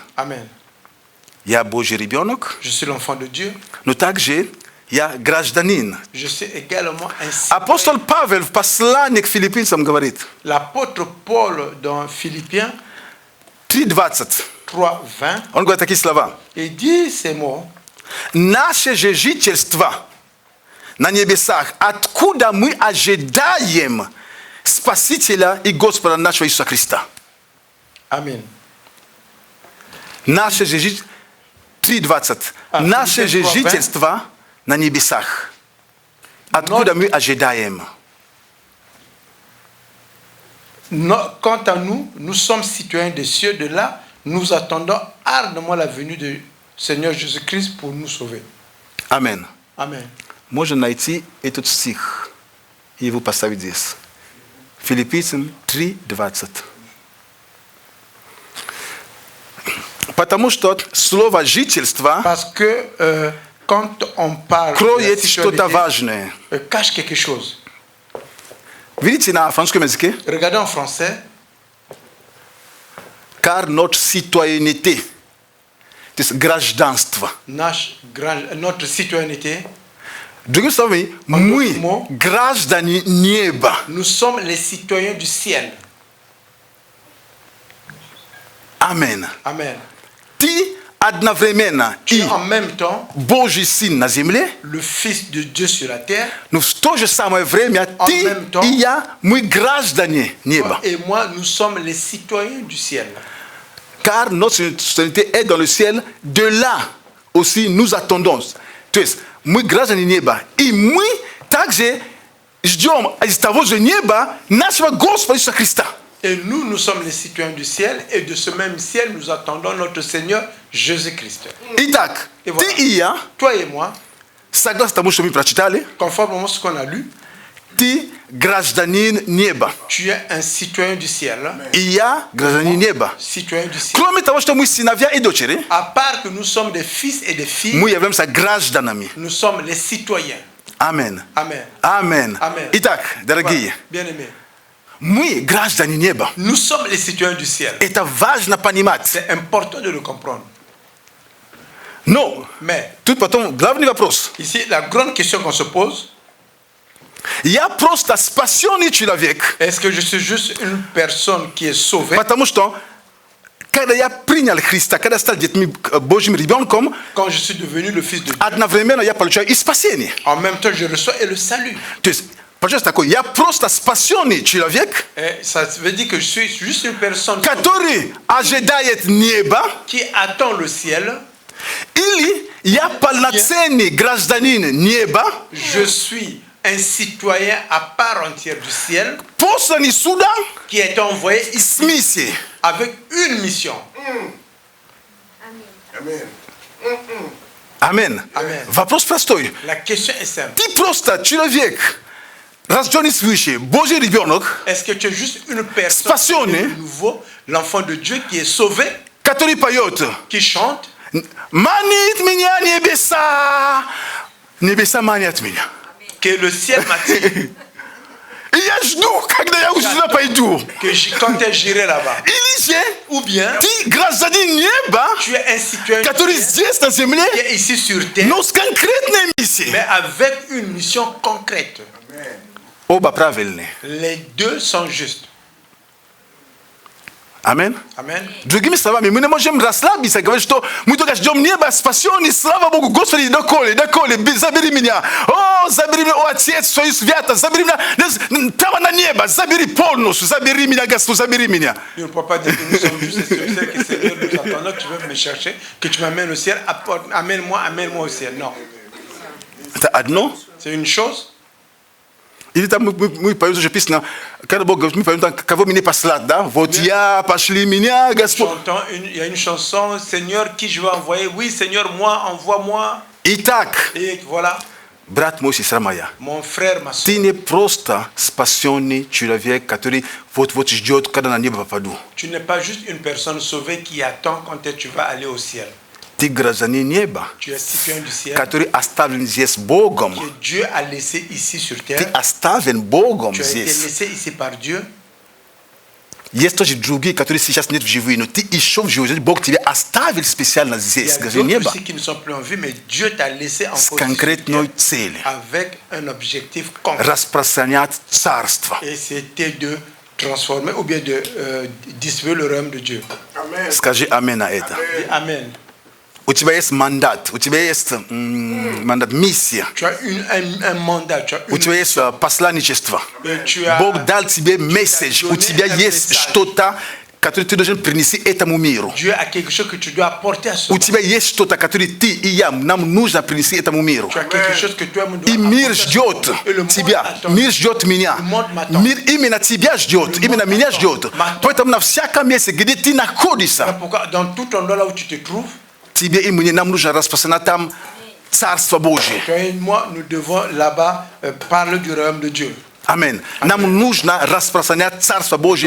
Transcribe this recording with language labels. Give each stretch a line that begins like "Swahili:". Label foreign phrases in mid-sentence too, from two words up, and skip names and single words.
French: Amen.
Russian: Я Божий ребенок,
French: Je suis l'enfant de Dieu.
Russian: но также я гражданин.
French: Je suis également un citoyen.
Russian: Апостол Павел в послании к филиппийцам говорит,
French: L'apôtre Paul dans Philippiens 3:20, 3:20,
Russian: он говорит такие слова.
French: il dit ces mots:
Russian: Наше же жительство на небесах, откуда мы ожидаем Спасителя и Господа нашего Иисуса Христа.
French: Amen.
Russian: Наше же жительство, 3:20, наше же 3:20. жительство на небесах, откуда мы ожидаем.
French: Quant à nous, nous sommes citoyens des cieux, de là, nous attendons ardemment la venue du Seigneur Jésus-Christ pour nous sauver.
Russian: Аминь.
French: Amen.
Russian: Можно найти этот стих и его поставить здесь. Филиппийцам 3:20. Потому что слово жительство
French: Parce que quand on parle de la
Russian: кроет что-то
French: citoyenneté,
Russian: важное.
French: cache quelque chose.
Russian: Видите на французском языке?
French: Regardez en français, Car notre citoyenneté,
Russian: то есть гражданство.
French: notre citoyenneté,
Russian: Другими словами, мы граждане неба.
French: nous sommes les citoyens du ciel.
Russian: Аминь.
French: Amen.
Russian: Ты одновременно
French: Tu
Russian: и
French: es en même temps
Russian: Божий Сын на земле,
French: le Fils de Dieu sur la terre,
Russian: но в то же самое время ты
French: même temps,
Russian: и я, мы граждане неба.
French: et moi, nous sommes les citoyens du ciel. Car notre citoyenneté est dans le ciel, de là aussi nous attendons.
Russian: То есть мы граждане неба, и мы также ждем из того же неба нашего Господа Иисуса Христа.
French: Et nous, nous sommes les citoyens du ciel, et de ce même ciel, nous attendons notre Seigneur Jésus-Christ.
Russian: Итак,
French: Et voilà.
Russian: ты и я,
French: Toi et moi,
Russian: согласно тому, что мы прочитали,
French: conformément à ce qu'on a lu,
Russian: ты гражданин неба,
French: tu es un citoyen du ciel.
Russian: и я гражданин неба.
French: Citoyen du ciel.
Russian: Кроме того, что мы сыновья и дочери,
French: À part que nous sommes des fils et des filles,
Russian: мы являемся гражданами.
French: nous sommes les citoyens.
Russian: Аминь.
French: Amen.
Russian: Аминь.
French: Amen.
Russian: Итак, дорогие,
French: Bien-aimés,
Russian: мы граждане неба.
French: nous sommes les citoyens du ciel.
Russian: Это важно понимать.
French: C'est important de le comprendre.
Russian: Но
French: Mais
Russian: тут потом главный вопрос.
French: ici, la grande question qu'on se pose,
Russian: Я просто спасенный человек,
French: est-ce que je suis juste une personne qui est sauvée?
Russian: потому что когда я принял Христа, когда стал Божьим ребенком,
French: Quand je suis devenu le fils de Dieu,
Russian: одновременно я получаю и спасение.
French: en même temps, je reçois et le salut.
Russian: То есть Pamoja tako ya prosta spasioni человек,
French: Et ça veut dire que je suis juste une personne
Russian: который ожидает неба,
French: qui attend le ciel.
Russian: или я полноценный гражданин неба,
French: Je suis un citoyen à part entière du ciel
Russian: посланный сюда
French: qui est envoyé
Russian: с
French: ici
Russian: миссией.
French: avec une mission.
Russian: Амен. Амен. Вопрос простой.
French: La question est simple.
Russian: Ты просто человек, рожденный свыше, Божий ребенок,
French: Est-ce que tu es juste une personne
Russian: Спасенный.
French: de nouveau, l'enfant de Dieu qui est sauvé,
Russian: который поет
French: qui chante,
Russian: «Манит меня небеса, небеса манят меня».
French: que le ciel m'attire,
Russian: И я жду, когда я уже туда пойду.
French: que quand j'irai là-bas?
Russian: Или же
French: Ou bien
Russian: ты гражданин неба,
French: tu es un citoyen
Russian: который
French: qui
Russian: здесь на земле,
French: est ici sur terre,
Russian: но с конкретной миссией.
French: mais avec une mission concrète.
Russian: Оба правильные.
French: Les deux sont justes.
Russian: Амен.
French: Amen.
Russian: Другими словами, мы не можем расслабиться, говорить, что мы только ждем неба, спасенный, слава Богу, Господи, доколе, забери меня. О, забери меня, о, Отец, свою свято, забери меня, там на небо, забери полностью, забери меня, Господь, забери меня.
French: Nous ne pouvons pas dire que nous sommes justes sur le ciel, que Seigneur, nous attendons que tu veux me chercher, que tu m'amènes au ciel, amène-moi au ciel. Non.
Russian: Это одно.
French: C'est une chose.
Russian: Или там мы поем уже песню, когда Бог говорит, мы поем там, кого мне послать, да? Вот я, пошли меня, Господь.
French: Il y a une chanson, Seigneur, qui je vais envoyer? Oui, Seigneur, moi, envoie-moi.
Russian: Итак,
French: Et voilà,
Russian: брат мой, сестра моя,
French: mon frère, ma soeur.
Russian: ты не просто спасенный человек, который вот ждет, когда на небо попаду.
French: Tu n'es pas juste une personne sauvée qui attend quand tu vas aller au ciel.
Russian: Ты гражданин неба,
French: Tu es citoyen du ciel,
Russian: который оставлен здесь Богом.
French: que Dieu a laissé ici sur
Russian: Ты
French: terre.
Russian: оставлен Богом
French: Tu as été
Russian: здесь.
French: laissé ici par Dieu.
Russian: Есть тоже другие, которые сейчас нет в живые, но ты еще в живой. Бог тебя оставил специально
French: Il y
Russian: здесь,
French: a
Russian: гражданин
French: d'autres
Russian: неба,
French: aussi qui ne sont plus en vie, mais Dieu t'a laissé en
Russian: с
French: position
Russian: конкретной целью.
French: avec un objectif concret.
Russian: Распространять царство.
French: Et c'était de transformer ou bien de distribuer le royaume de Dieu.
Russian: Скажи амин на это.
French: Dis Amen.
Russian: У тебя есть мандат, у тебя есть мандат, миссия,
French: Tu as un mandat, tu as
Russian: у тебя есть посланничество.
French: et tu as,
Russian: Бог дал тебе месседж, у тебя есть что-то, которое ты должен принести этому миру.
French: Dieu a quelque chose que tu dois apporter à ce
Russian: У
French: monde.
Russian: тебя есть что-то, которое ты и я, нам нужно принести этому миру.
French: Tu as quelque chose que toi dois
Russian: И мир
French: apporter à ce
Russian: ждет
French: monde. Et le monde
Russian: тебя,
French: attend.
Russian: мир ждет меня.
French: Le monde m'attend.
Russian: Мир именно тебя ждет, именно меня ждет. Поэтому на всяком месте, где ты
French: Voilà
Russian: находишься,
French: pourquoi dans tout endroit là où tu te trouves,
Russian: тебе и мне нам нужно распространять там Царство Божие.
French: toi et moi, nous devons là-bas parler du royaume de Dieu.
Russian: Амин. Нам нужно распространять Царство Божие